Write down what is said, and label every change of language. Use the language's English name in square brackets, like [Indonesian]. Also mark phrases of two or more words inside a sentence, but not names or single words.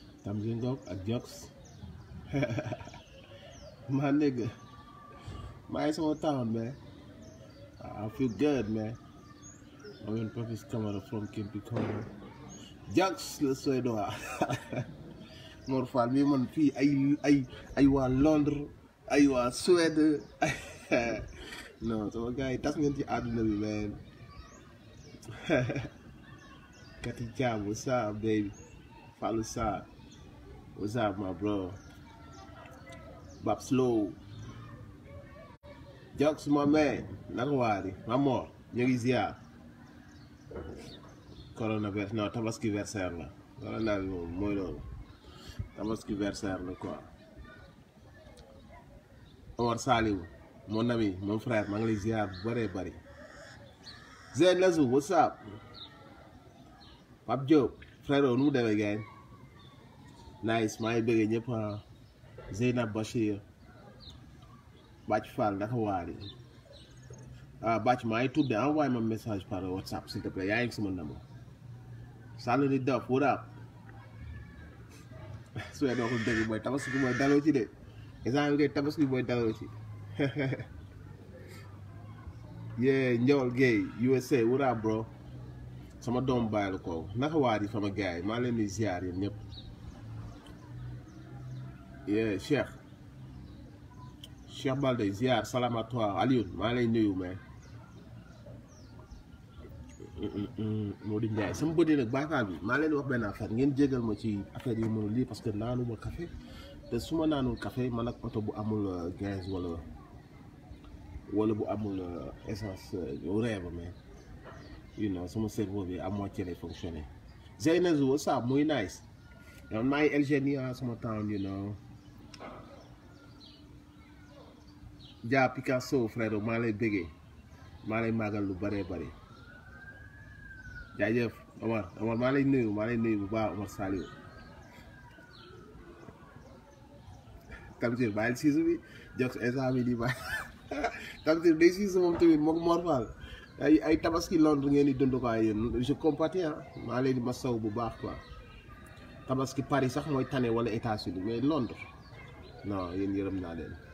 [Wolof] Tamsin Gok ak Jokes [English] my nigga my small town man I feel good man I'm in Papi's camera from Kimpi Corner [Wolof] Jokes [French] le Suédois [Wolof] Mor Fall mi man fii ay waa Londres ay waa Suède non sama gars yi tas ngeen ci àdduna bi man Kati Jam [English] what's up baby [Wolof] Fallou Sarr [English] what's up my bro [Wolof] Bab Slow Jokes [English] my man [Wolof] naka waari ma mor ñu ngi ziar coronavirus non tabaski versaire la corona bi moom mooy loolu [French] tabaski versaire la quoi [Wolof] Omar Saliou [French] mon ami mon frère [Wolof] maa ngi lay ziar bu bëree bëri Zen Lazou [English] what's up [Wolof] Pape Diop frère nu mu demee gain nice maa ngi bëggee ñëpp Zeynab Bachir Bàcc Fall naka waari Bàcc maa ngi tudde [French] envoyé ma message par WhatsApp s'il te plaît [Wolof] yaa ngi sama numéro Sall ni dof [English] what up [Wolof] su dee waxul dëgg mooy tabaski mooy daloo ci de exemple bi tabaski mooy daloo ci yee Ndiol Gueye USA [English] what up bro [Wolof] sama doom bàyyi la ko naka waari sama gars yi maa leen di ziar yéen ñëpp yee Cheikh Balde ziar [French] salam à toi [Wolof] Alioune maa lay nuyu mais Modou Ndiaye sama bëdee nag baakaar bi maa leen wax benn affaire ngeen jégal ma ci affaire yi mënul lii [French] parce que [Wolof] naanuma café te su ma naanul café man ak oto bu amul gaz wala bu amul essence réew mais [English] you know [Wolof] sama cerveau bi [French] à moitié [Wolof] lay fonctionner Zeynazou [English] what's up [Wolof] muy nice yow maa ngi LG sama town [English] you know [Wolof] Dia Picasso frère maa lay bëggee maa lay màggal lu bëree bëri jaajëf Omar maa lay nuyu bu baax Omar Saliou Tamsir bàyyil siisu bi Jokes instant bi di bàyyi Tamsir day siisu moom tamit moom Mor Fall ay tabaski Londres ngeen di dund quoi yéen [French] je compatis [Wolof] maa leen di masaw bu baax quoi tabaski Paris sax mooy tane wala États-Unis mais Londres non yéen yërëm naa leen